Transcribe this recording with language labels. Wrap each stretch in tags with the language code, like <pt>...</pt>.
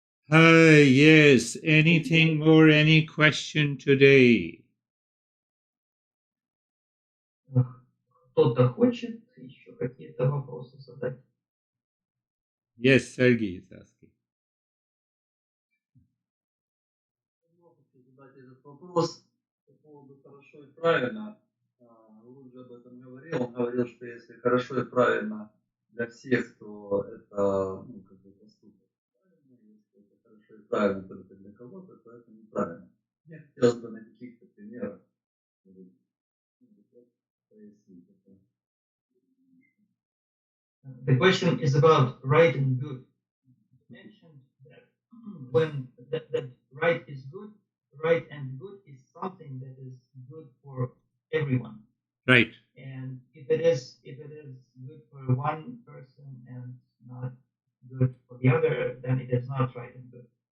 <en>Yes, anything more, any question today?</en> <ru>Кто-то хочет еще какие-то вопросы задать?</ru> <en>Yes, Sergey is asking.</en> <ru>Задать этот вопрос по поводу хорошо и правильно. Луджи об этом говорил. Он говорил, что если хорошо и правильно для всех, то это как бы поступок правильный. Если это хорошо и правильно только для кого-то, то это неправильно. Мне хотелось бы на каких-то примерах прояснить это.</ru> <en>The question is about right and good. You mentioned that when that right is good, right and good is something that is good for everyone. Right. And if it is good for one person and not good for the other, then it is not right and good.</en>